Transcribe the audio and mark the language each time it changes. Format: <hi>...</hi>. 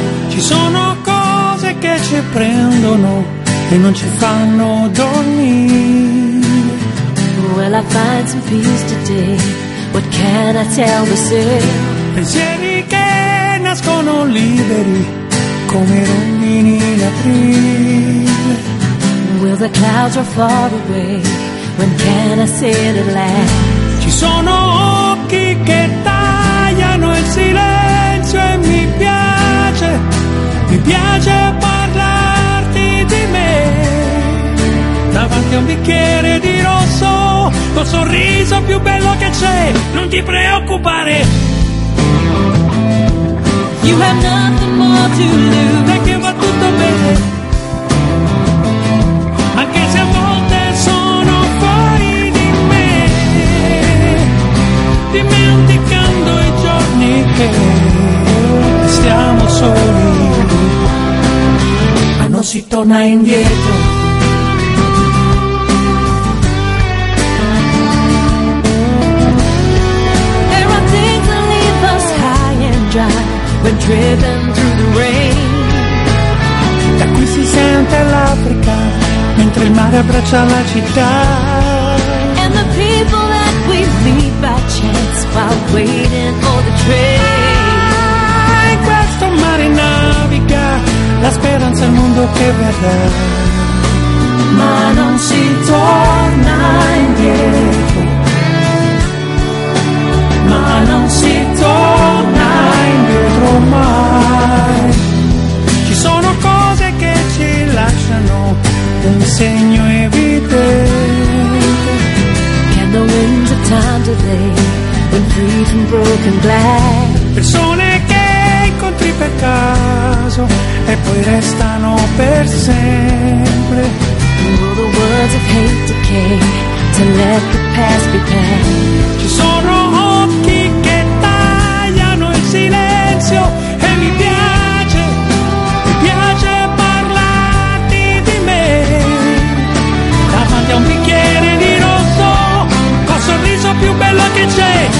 <it>Ci sono cose che ci prendono e non ci fanno dormire.</it> <en>Well, I find some peace today. What can I tell myself?</en> <it>Pensieri che nascono liberi come rondini in aprile.</it> <en>Will the clouds are far away, when can I sit at last?</en> <it>Ci sono occhi che tagliano il silenzio e mi piace parlarti di me. davanti a un bicchiere di rosso, col sorriso più bello che c'è, non ti preoccupare.</it> <en>You have nothing more to lose.</en> <it>E che va tutto bene, anche se a volte sono fuori di me, dimenticando i giorni che stiamo soli. Ma non si torna indietro.</it> <en>There are things that leave us high and dry when driven through the rain.</en> <it>Da qui si sente l'Africa mentre il mare abbraccia la città.</it> <en>And the people that we meet by chance while waiting for the train.</en> <it>La speranza è il mondo che verrà, ma non si torna indietro, ma non si torna indietro mai. Ci sono cose che ci lasciano un segno evidente.</it> <en>Can the winds of time delay when free from broken glass?</en> <it>Persone che incontri per caso e poi restano per sempre.</it> <en>And all the words of hate decay to let the past be past.</en> <it>Ci sono occhi che tagliano il silenzio e mi piace parlarti di me davanti a un bicchiere di rosso col sorriso più bello che c'è.</it>